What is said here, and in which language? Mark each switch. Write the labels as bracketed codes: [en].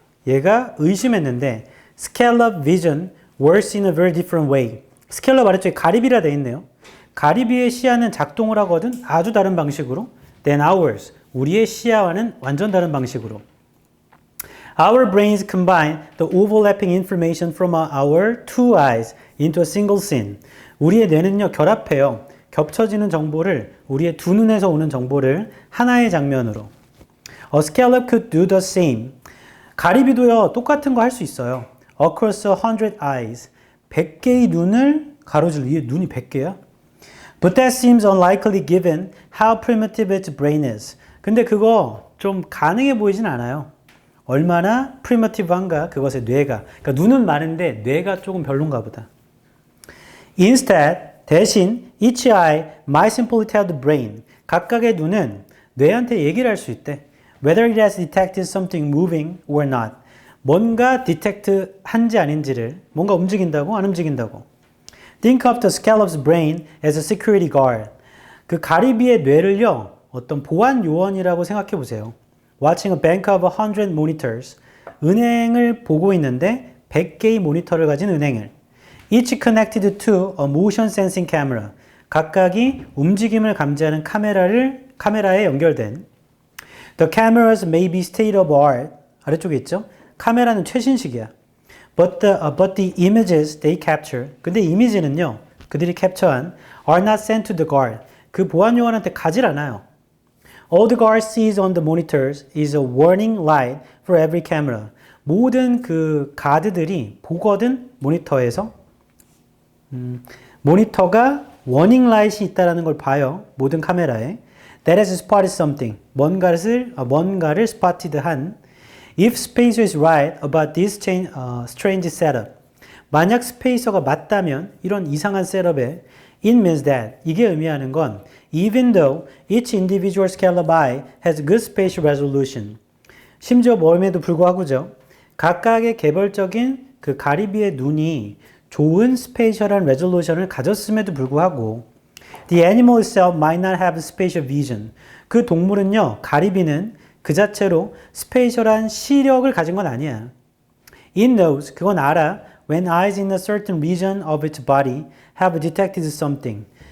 [ko] 얘가 의심했는데 [en] scallop vision works in a very different way. [ko] scallop 아래쪽에 가리비라 돼 있네요. 가리비의 시야는 작동을 하거든 아주 다른 방식으로. [en] than ours. [ko] 우리의 시야와는 완전 다른 방식으로. [en] Our brains combine the overlapping information from our two eyes into a single scene. [ko] 우리의 뇌는요, 결합해요. 겹쳐지는 정보를, 우리의 두 눈에서 오는 정보를 하나의 장면으로. [en] A scallop could do the same. [ko] 가리비도요, 똑같은 거 할 수 있어요. [en] Across 100 eyes. [ko] 100개의 눈을 가로질, 얘 눈이 100개야? [en] But that seems unlikely given how primitive its brain is. [ko] 근데 그거 좀 가능해 보이진 않아요. 얼마나 primitive한가, 그것의 뇌가. 그러니까 눈은 많은데 뇌가 조금 별론가 보다. [en] Instead, [ko] 대신 [en] each eye might simply tell the brain. [ko] 각각의 눈은 뇌한테 얘기를 할 수 있대. [en] Whether it has detected something moving or not. [ko] 뭔가 detect 한지 아닌지를, 뭔가 움직인다고 안 움직인다고. [en] Think of the scallop's brain as a security guard. [ko] 그 가리비의 뇌를요, 어떤 보안 요원이라고 생각해 보세요. [en] Watching a bank of 100 monitors. [ko] 은행을 보고 있는데 100개의 모니터를 가진 은행을. [en] Each connected to a motion sensing camera. [ko] 각각이 움직임을 감지하는 카메라에 연결된. [en] The cameras may be state of art. [ko] 아래쪽에 있죠? 카메라는 최신식이야. [en] But the images they capture. [ko] 근데 이미지는요, 그들이 캡처한 [en] are not sent to the guard. [ko] 그 보안 요원한테 가질 않아요. [en] All the guard sees on the monitors is a warning light for every camera. [ko] 모든 그 가드들이 보거든, 모니터에서. 모니터가 워닝 라이트이 있다는 걸 봐요. 모든 카메라에. [en] That has spotted something. [ko] 뭔가를 spotted 한. [en] If Spacer is right about this strange setup. [ko] 만약 스페이서가 맞다면 이런 이상한 셋업에 [en] it means that [ko] 이게 의미하는 건 [en] even though each individual scallop eye has good spatial resolution. [ko] 심지어 뭐임에도 불구하고죠. 각각의 개별적인 그 가리비의 눈이 좋은 스페이셜한 레졸루션을 가졌음에도 불구하고 [en] the animal itself might not have spatial vision. [ko] 그 동물은요, 가리비는 그 자체로 스페이셜한 시력을 가진 건 아니야. [en] It knows, [ko] 그건 알아. [en] When eyes in a certain region of its body have detected something.